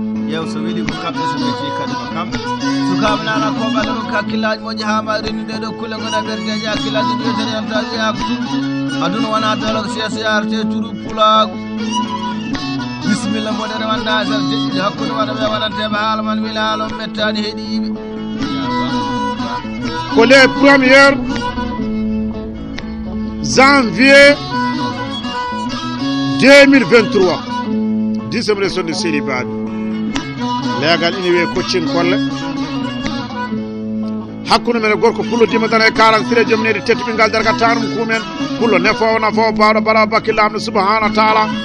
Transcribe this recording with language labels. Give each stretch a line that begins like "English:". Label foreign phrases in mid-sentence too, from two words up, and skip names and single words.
Fula: Yew so weeli ko kamɓe so weeti kadi ko kamɓe. Sukaɓe nana ko ɓaɗa ɗum hakkillaji moƴƴi ha ma rennude ɗo kulle gona ɓerdeji hakkillaji ɗi wiyete en tawi yaako. Aduna wona dolo ko seeso yarate turu pulagu. Bisimilla mboɗere wanda sar deƴƴude hakkude waɗa ɓe waɗanteɓe haala man wila haala on mettani heeɗiɓe.
French: Ko le premier janvier deux mille vingt-trois. Dix semaine sonde série baɗo.
Fula: Legal ina wiye Koccin Kolle. Hakkude men e gorko Pullo Dima Dana e quarante-six e joom nede tati ɓingal darga tanum kumen. Pullo nafowo, nafowo, bawɗo, barawo, bakki lamɗo
Arabic: subhanahu wa taala.